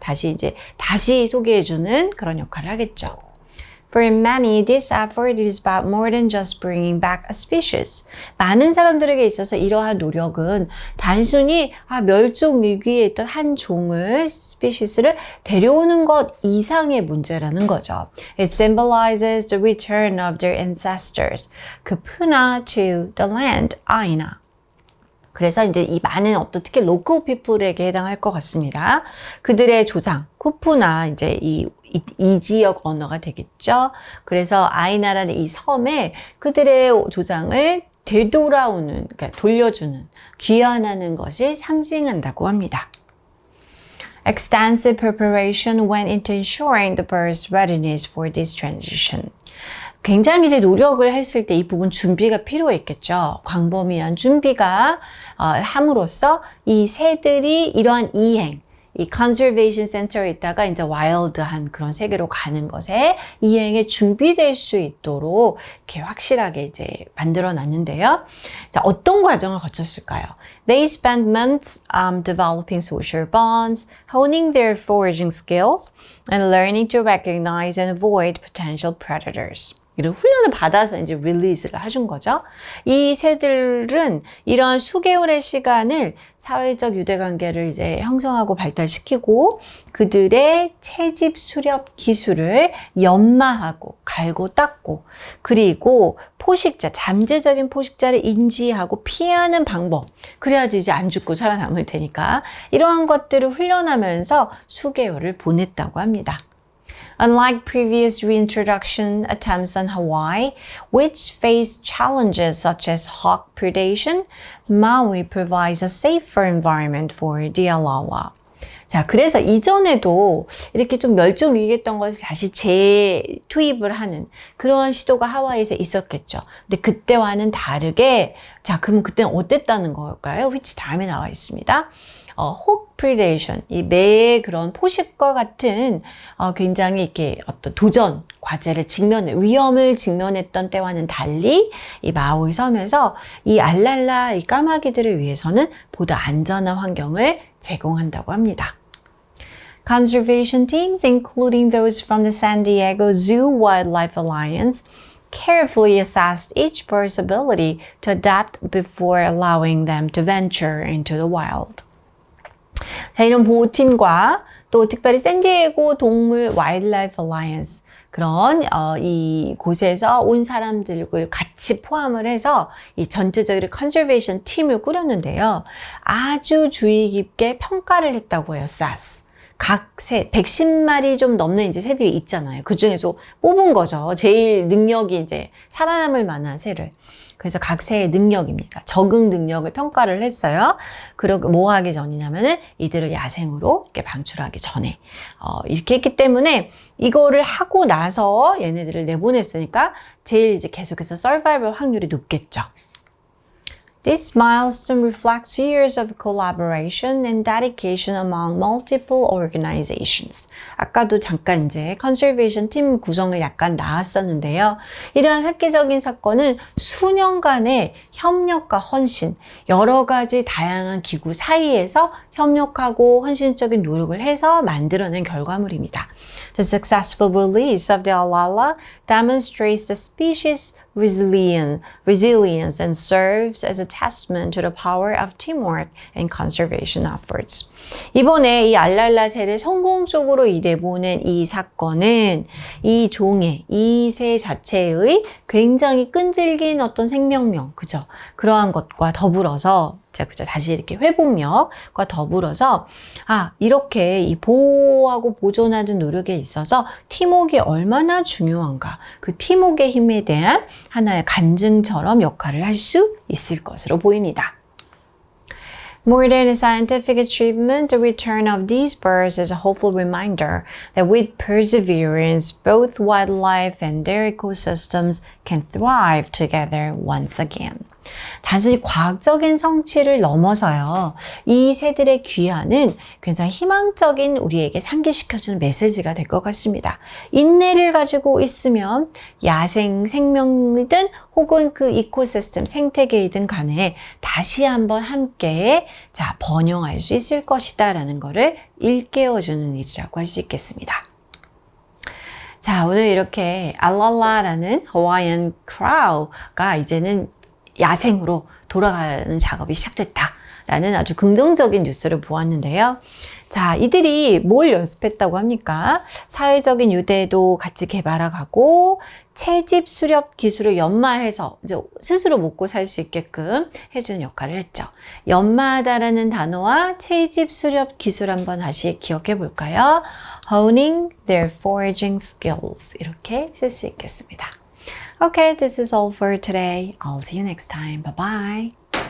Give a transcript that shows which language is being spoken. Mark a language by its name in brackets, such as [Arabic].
[Korean] 다시 소개해주는 그런 역할을 하겠죠. [English] For many, this effort is about more than just bringing back a species. [Korean] 많은 사람들에게 있어서 이러한 노력은 단순히 멸종 위기에 있던 한 종을, 스피시스를 데려오는 것 이상의 문제라는 거죠. [English] It symbolizes the return of their ancestors, Kupuna to the land, Aina. [Korean] 그래서 이제 이 많은 어떤 특히 로컬 피플에게 해당할 것 같습니다. 그들의 조상, 쿠푸나 이제 이 지역 언어가 되겠죠. 그래서 아이나라는 이 섬에 그들의 조상을 되돌아오는, 그러니까 돌려주는, 귀환하는 것을 상징한다고 합니다. [English] Extensive preparation went into ensuring the bird's readiness for this transition. [Korean] 굉장히 이제 노력을 했을 때 이 부분 준비가 필요했겠죠. 광범위한 준비가 함으로써 이 새들이 이러한 이 컨저베이션 센터에 있다가 이제 와일드한 그런 세계로 가는 것에 이행에 준비될 수 있도록 이렇게 확실하게 이제 만들어 놨는데요. 자, 어떤 과정을 거쳤을까요? [English] They spent months developing social bonds, honing their foraging skills, and learning to recognize and avoid potential predators. [Korean] 이런 훈련을 받아서 이제 릴리즈를 해준 거죠. 이 새들은 이런 수개월의 시간을 사회적 유대관계를 이제 형성하고 발달시키고 그들의 채집 수렵 기술을 연마하고 갈고 닦고 그리고 포식자, 잠재적인 포식자를 인지하고 피하는 방법. 그래야지 이제 안 죽고 살아남을 테니까 이러한 것들을 훈련하면서 수개월을 보냈다고 합니다. [English] Unlike previous reintroduction attempts on Hawaii, which faced challenges such as hawk predation, Maui provides a safer environment for the alala. [Korean] 자, 그래서 이전에도 이렇게 좀 멸종 위기했던 것을 다시 재투입을 하는 그런 시도가 하와이에서 있었겠죠. 근데 그때와는 다르게, 자, 그러면 그때는 어땠다는 걸까요? which 다음에 나와 있습니다. [English] hawk predation, [Korean] 이 매의 그런 포식과 같은 굉장히 이렇게 어떤 도전 과제를 위험을 직면했던 때와는 달리 이 마우이 섬에서 이 알랄라, 이 까마귀들을 위해서는 보다 안전한 환경을 제공한다고 합니다. [English] Conservation teams, including those from the San Diego Zoo Wildlife Alliance, carefully assessed each bird's ability to adapt before allowing them to venture into the wild. [Korean] 자, 이런 보호팀과 또 특별히 샌디에고 동물 와일드라이프 얼라이언스 그런 이 곳에서 온 사람들을 같이 포함을 해서 이 전체적인 컨저베이션 팀을 꾸렸는데요. 아주 주의 깊게 평가를 했다고 해요. SAS. 각 새, 110마리 좀 넘는 이제 새들이 있잖아요. 그 중에서 뽑은 거죠. 제일 능력이 이제 살아남을 만한 새를. 그래서 각 새의 능력입니다. 적응 능력을 평가를 했어요. 그리고 뭐 하기 전이냐면은 이들을 야생으로 이렇게 방출하기 전에. 이렇게 했기 때문에 이거를 하고 나서 얘네들을 내보냈으니까 제일 이제 계속해서 서바이벌 확률이 높겠죠. [English] This milestone reflects years of collaboration and dedication among multiple organizations. [Korean] 아까도 잠깐 이제 컨servation 팀 구성을 약간 나왔었는데요. 이러한 획기적인 사건은 수년간의 협력과 헌신, 여러 가지 다양한 기구 사이에서 협력하고 헌신적인 노력을 해서 만들어낸 결과물입니다. [English] The successful release of the Alala demonstrates the species' resilience and serves as a testament to the power of teamwork and conservation efforts. [Korean] 이번에 이 알랄라 새를 성공적으로 내보낸 이 사건은 이 종의, 이 새 자체의 굉장히 끈질긴 어떤 생명력, 그죠? 그러한 것과 더불어서 그죠? 다시 이렇게 회복력과 더불어서 이렇게 이 보호하고 보존하는 노력에 있어서 팀워크가 얼마나 중요한가, 그 팀워크의 힘에 대한 하나의 간증처럼 역할을 할 수 있을 것으로 보입니다. [English] More than a scientific achievement, the return of these birds is a hopeful reminder that with perseverance, both wildlife and their ecosystems can thrive together once again. [Korean] 단순히 과학적인 성취를 넘어서요. 이 새들의 귀환은 굉장히 희망적인 우리에게 상기시켜주는 메시지가 될 것 같습니다. 인내를 가지고 있으면 야생 생명이든 혹은 그 이코시스템 생태계이든 간에 다시 한번 함께 번영할 수 있을 것이다 라는 것을 일깨워주는 일이라고 할 수 있겠습니다. 자, 오늘 이렇게 알랄라라는 하와이안 크라우가 이제는 야생으로 돌아가는 작업이 시작됐다라는 아주 긍정적인 뉴스를 보았는데요. 자, 이들이 뭘 연습했다고 합니까? 사회적인 유대도 같이 개발하고 채집 수렵 기술을 연마해서 이제 스스로 먹고 살 수 있게끔 해주는 역할을 했죠. 연마하다라는 단어와 채집 수렵 기술 한번 다시 기억해 볼까요? [English] Honing their foraging skills [Korean] 이렇게 쓸 수 있겠습니다. [English] Okay, this is all for today. I'll see you next time. Bye-bye.